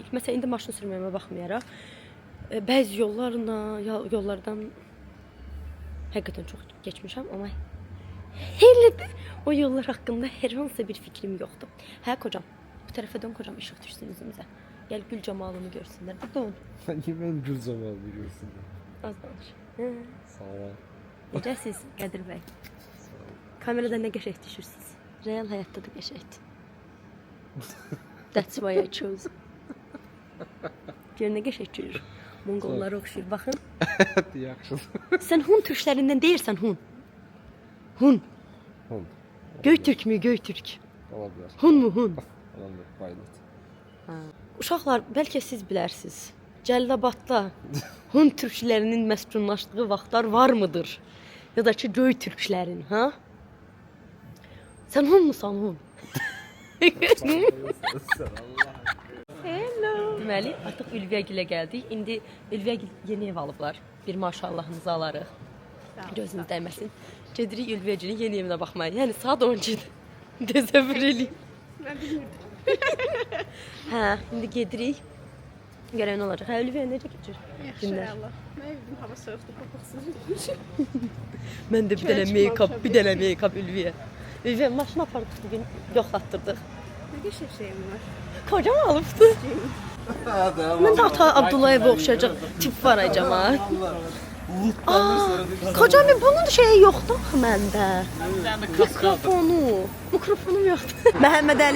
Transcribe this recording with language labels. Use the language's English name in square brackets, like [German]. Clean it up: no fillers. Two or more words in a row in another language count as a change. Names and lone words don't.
[Azerbaijani] Məsələn, indi maşın sürməyimə baxmayaraq, bəzi yollardan həqiqətən çox geçmişəm, amma hələ də o yollar haqqında hər hansısa bir fikrim yoxdur. Hə, kocam, bu tərəfə dön, kocam, işıq düşsün üzümüzə. Gəl gül camalını görsünlər, bir dön. Ben gül camalını görsünlər. Az danış. Sağ ol. Necəsiz, Qədir bəy? Kamerada nə qəşəng düşürsünüz? Real həyatda da qəşəngdir. [English] That's why I chose. [Azerbaijani] Gör nə qəşəng düşür. Monqollara oxşuyur, baxın. Yaxşı. Sən Hun türklərindən deyirsən, Hun. Hun. Hun. [Turkish] Göytürk mü, Göytürk? Olabilir. Hun mu, Hun? Olabilir, bayılır. [Azerbaijani] Uşaqlar, bəlkə siz bilərsiniz. Cəllabadda Hun türklərinin məskunlaşdığı vaxtlar [Turkish] var mıdır? [Azerbaijani] Ya da ki, Göytürklərin, ha? Sən Hun musan, Hun? [English] Hello. [Azerbaijani] Deməli, artıq Ülviyagilə gəldik. İndi Ülviyagil yeni ev alıblar. Bir maşallahınızı alarıq. Gözünüz dəyməsin. Gedirik Ülviyagilin yeni evinə baxmaya. Yəni saat 12-dir. Təsəvvür eləyim. Mən bilmirdim. Hə, indi gedirik. Görək nə olacaq. Hə, Ülviya necə keçir? Yaxşı, Allah. Mən bildim, hava soyuqdur, qoxuqsuz. Mən də bir dənə make-up Ülviyə. Ülviyə maşını apardıq bugün, yoxlatdırdıq. Nə qəşəng şeyim var. Kocam alıbdı. Mən də ata Abdullayevə oxşayacaq tip var acaba. Kocam bunun şeyi yoxdur axı məndə. Mikrofonum yoxdur. Məhəmməd Əli.